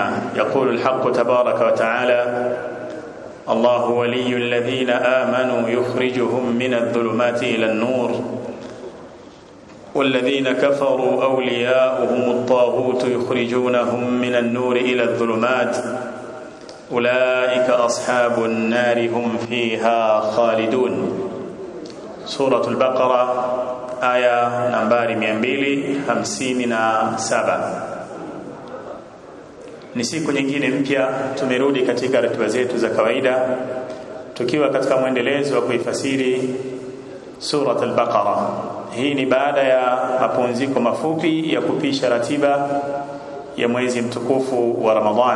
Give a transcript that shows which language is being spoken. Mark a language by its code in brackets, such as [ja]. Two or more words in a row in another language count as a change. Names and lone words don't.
[ar] يقول الحق تبارك وتعالى: الله ولي الذين آمنوا يخرجهم من الظلمات إلى النور والذين كفروا أولياؤهم الطاغوت يخرجونهم من النور إلى الظلمات أولئك أصحاب النار هم فيها خالدون. سورة البقرة آية نمبر 257. [sw] Ni siku nyingine mpya tumerudi katika ratiba zetu za kawaida tukiwa katika mwendelezo wa kuifasiri Surat al-Baqara. Hii ni baada ya mapumziko mafupi ya kupisha ratiba ya mwezi mtukufu wa Ramadhan.